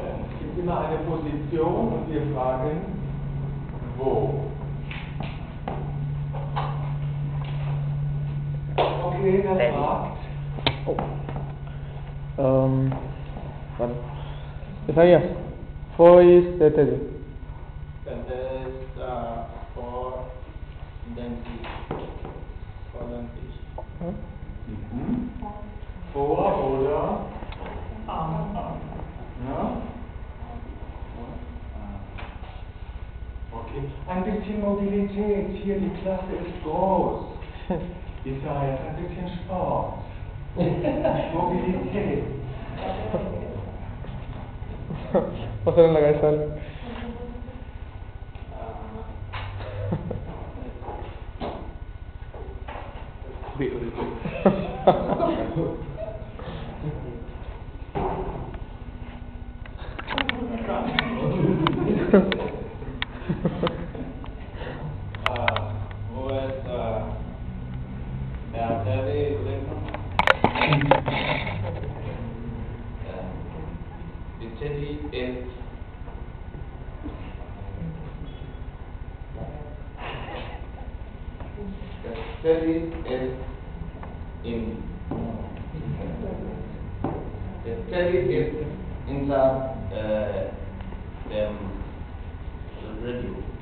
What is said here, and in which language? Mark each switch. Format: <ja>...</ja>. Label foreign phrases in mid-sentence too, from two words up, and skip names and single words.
<de>Es gibt immer eine Position und wir fragen, wo. Okay, das fragt. Vale. Isaías, wo ist der Teddy?</de> <en>That is for</en> <de>den Tisch. For den Tisch. Vor oder am. Ja? Okay, ein bisschen Mobilität. Hier, die Klasse ist groß. ist ja jetzt ein bisschen Sport. Mobilität.</de> <es>Va a ser en la cabeza. Uy, uy, uy.</es> <de>Wo ist der Teddy drin?</de> <en>The teddy is in the teddy is inside the radio.</en>